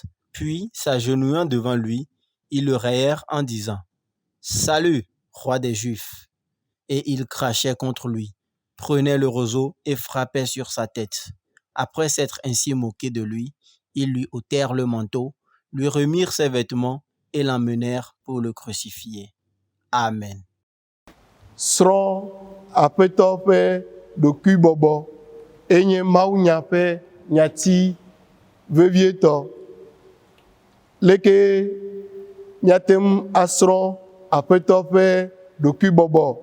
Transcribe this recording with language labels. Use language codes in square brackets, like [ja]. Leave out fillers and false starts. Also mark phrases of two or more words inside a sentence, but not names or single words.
[fr] Puis, s'agenouillant devant lui, ils le rayèrent en disant, « Salut, roi des Juifs !» Et ils crachaient contre lui, prenaient le roseau et frappaient sur sa tête. Après s'être ainsi moqués de lui, ils lui ôtèrent le manteau, lui remirent ses vêtements et l'emmenèrent pour le crucifier. Amen. [ee] Srɔ̃ aƒetɔ ƒe ɖokuibɔbɔ enye mawunya ƒe nyati vevietɔ. Leke míate asrɔ̃ aƒetɔ ƒe ɖokuibɔbɔ?